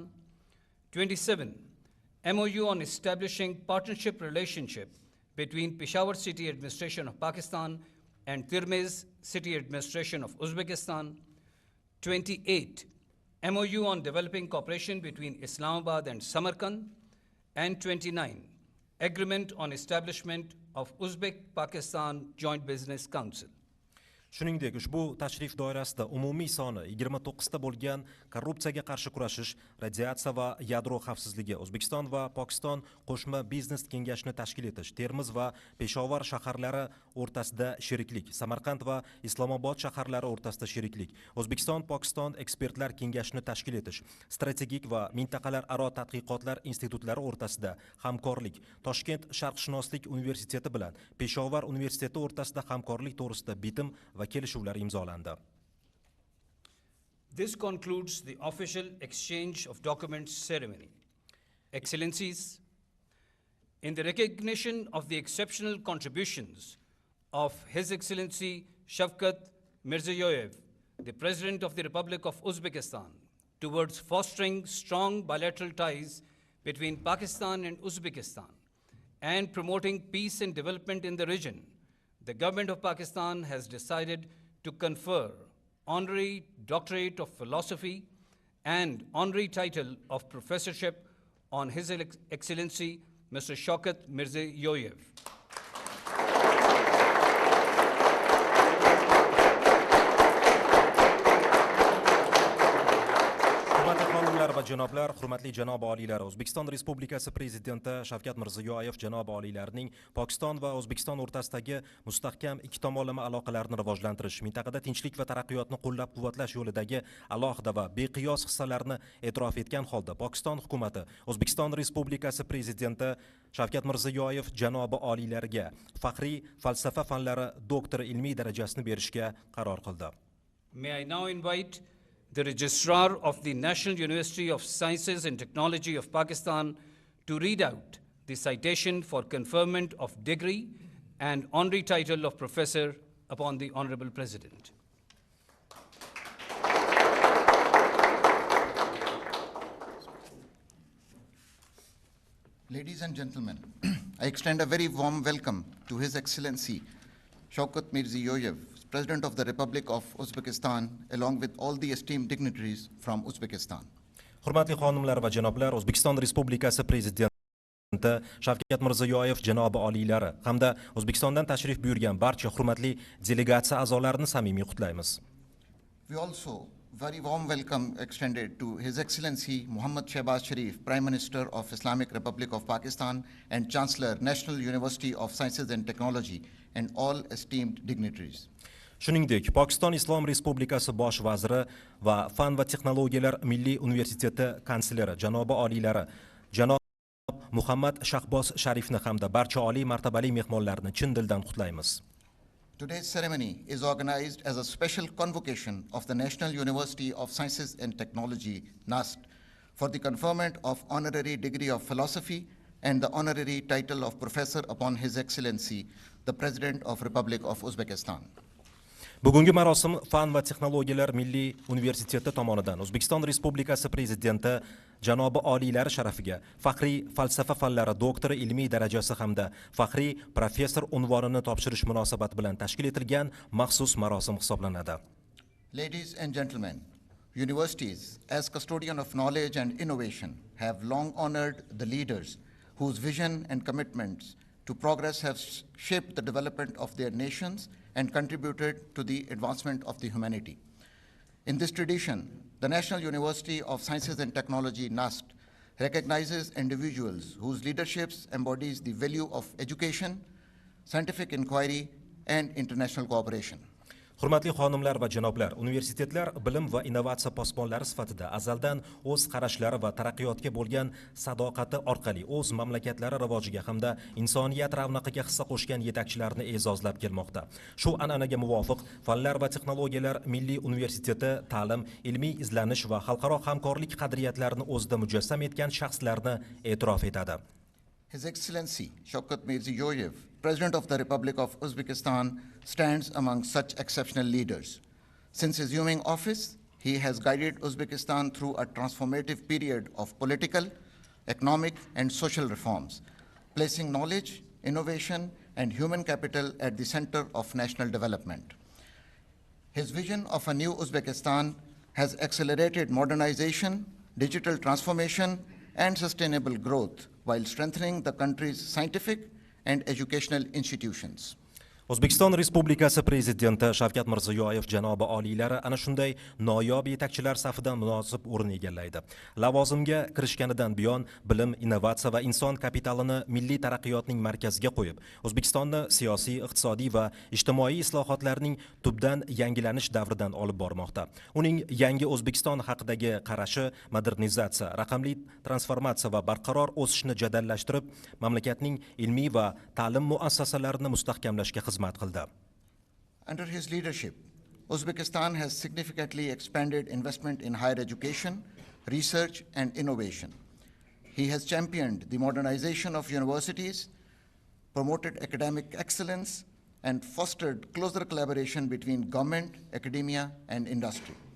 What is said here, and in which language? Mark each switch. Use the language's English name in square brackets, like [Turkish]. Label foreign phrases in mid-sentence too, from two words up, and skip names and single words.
[English] 27, MoU on establishing partnership relationship between Peshawar City Administration of Pakistan and Tirmez City Administration of Uzbekistan. 28, MoU on developing cooperation between Islamabad and Samarkand. And 29, Agreement on establishment of Uzbek-Pakistan Joint Business Council. [Uzbek] Shuningdek, ushbu tashrif doirasida umumiy soni 29 ta bo'lgan korrupsiyaga qarshi kurashish, radiatsiya va yadro xavfsizligi, O'zbekiston va Pokiston qo'shma biznes kengashini tashkil etish, Termiz va Peshawar shaharlari o'rtasida sheriklik, Samarqand va Islomobod shaharlari o'rtasida sheriklik, O'zbekiston-Pokiston ekspertlar kengashini tashkil etish, strategik va mintaqalararo tadqiqotlar institutlari o'rtasida hamkorlik, Toshkent Sharqshunoslik universiteti bilan Peshawar universiteti o'rtasida hamkorlik to'g'risida bitim va kelishuvlar imzolandi. [English] This concludes the official exchange of documents ceremony. Excellencies, in the recognition of the exceptional contributions of His Excellency Shavkat Mirziyoyev, the President of the Republic of Uzbekistan, towards fostering strong bilateral ties between Pakistan and Uzbekistan and promoting peace and development in the region, the government of Pakistan has decided to confer honorary doctorate of philosophy and honorary title of professorship on His Excellency Mr. Shaukat Mirziyoyev. [Uzbek] Va janoblar, hurmatli janob oliylar, O'zbekiston Respublikasi Prezidenti Shavkat Mirziyoyev janob oliylarining Pokiston va O'zbekiston o'rtasidagi mustahkam ikki tomonlama aloqalarni rivojlantirish, mintaqada tinchlik va taraqqiyotni qo'llab-quvvatlash yo'lidagi alohida va beqiyos hissalarni e'tirof etgan holda Pokiston hukumati O'zbekiston Respublikasi Prezidenti Shavkat Mirziyoyev janobi oliylariga faxriy falsafa fanlari doktori ilmiy darajasini berishga qaror qildi. [English] May I now invite the Registrar of the National University of Sciences and Technology of Pakistan to read out the citation for conferment of degree and honorary title of professor upon the Honorable President. Ladies and gentlemen, I extend a very warm welcome to His Excellency Shaukat Mirziyoyev, President of the Republic of Uzbekistan, along with all the esteemed dignitaries from Uzbekistan. [Uzbek] Hurmatli xonimlar va janoblar, O'zbekiston Respublikasi Prezidenti Shavkat Mirziyoyev janobi oliylari hamda O'zbekistondan tashrif buyurgan barcha hurmatli delegatsiya a'zolarini samimiy qutlaymiz. [English] We also very warm welcome extended to His Excellency Muhammad Shahbaz Sharif, Prime Minister of Islamic Republic of Pakistan and Chancellor, National University of Sciences and Technology, and all esteemed dignitaries. [Uzbek] Shuningdek, Pokiston Islom Respublikasi bosh vaziri va Fan va texnologiyalar milliy universiteti kansleri janobi oliylari janob Muhammad Shahbaz Sharifni hamda barcha oliy martabali mehmonlarni chin dildan qutlaymiz. [English] Today's ceremony is organized as a special convocation of the National University of Sciences and Technology, NUST, for the conferment of honorary degree of philosophy and the honorary title of professor upon His Excellency, the President of Republic of Uzbekistan. [Uzbek] Bugungi marosim Fan va texnologiyalar milliy universiteti tomonidan O'zbekiston Respublikasi Prezidenti janobi oliylari sharafiga faxriy falsafa fanlari doktori ilmiy darajasi hamda faxriy professor unvonini topshirish munosabati bilan tashkil etilgan maxsus marosim hisoblanadi. [English] Ladies and gentlemen, universities, as custodian of knowledge and innovation, have long honored the leaders whose vision and commitments to progress have shaped the development of their nations and contributed to the advancement of the humanity. In this tradition, the National University of Sciences and Technology, NUST, recognizes individuals whose leaderships embodies the value of education, scientific inquiry, and international cooperation. [Uzbek] Hurmatli xonimlar va janoblar, universitetlar bilim va innovatsiya posbonlari sifatida azaldan o'z qarashlari va taraqqiyotga bo'lgan sadoqati orqali o'z mamlakatlari rivojiga hamda insoniyat ravnaqiga hissa qo'shgan yetakchilarni e'zozlab kelmoqda. Shu an'anaga muvofiq Fanlar va texnologiyalar milliy universiteti ta'lim, ilmiy izlanish va xalqaro hamkorlik qadriyatlarini o'zida mujassam etgan shaxslarni e'tirof etadi. [English] His Excellency Shavkat Mirziyoyev, President of the Republic of Uzbekistan, stands among such exceptional leaders. Since assuming office, he has guided Uzbekistan through a transformative period of political, economic, and social reforms, placing knowledge, innovation, and human capital at the center of national development. His vision of a new Uzbekistan has accelerated modernization, digital transformation, and sustainable growth while strengthening the country's scientific and educational institutions. [Uzbek] O'zbekiston Respublikasi Prezidenti Shavkat Mirziyoyev janobi oliylari ana shunday noyob yetakchilar safidan munosib o'rin egallaydi. Lavozimga kirishganidan buyon bilim, innovatsiya va inson kapitalini milliy taraqqiyotning markaziga qo'yib, O'zbekistonni siyosiy, iqtisodiy va ijtimoiy islohotlarning tubdan yangilanish davridan olib bormoqda. Uning yangi O'zbekiston haqidagi qarashi modernizatsiya, raqamli transformatsiya va barqaror o'sishni jadallashtirib, mamlakatning ilmiy va ta'lim muassasalarini mustahkamlashga xizmat qildi. [English] Under his leadership, Uzbekistan has significantly expanded investment in higher education, research, and innovation. He has championed the modernization of universities, promoted academic excellence, and fostered closer collaboration between government, academia, and industry.